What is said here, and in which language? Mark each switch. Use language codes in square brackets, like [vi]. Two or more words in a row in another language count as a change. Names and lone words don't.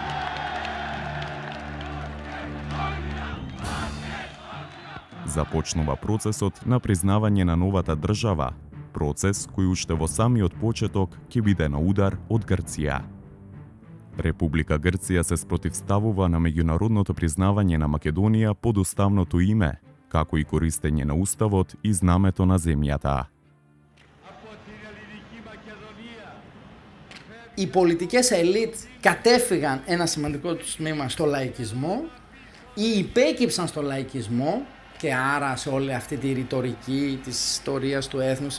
[mk] Започнува процесот на признавање на новата држава, процес кој уште во самиот почеток ќе биде на удар од Грција. Република Грција се спротивставува на меѓународното признавање на Македонија под уставното име, како и користење на уставот и знамето на земјата. [el] Οι πολιτικές ελίτ κατέφυγαν ένα σημαντικό τους τμήμα στο λαϊκισμό ή υπέκυψαν στο λαϊκισμό και άρα σε όλη αυτή τη ρητορική της ιστορίας του έθνους,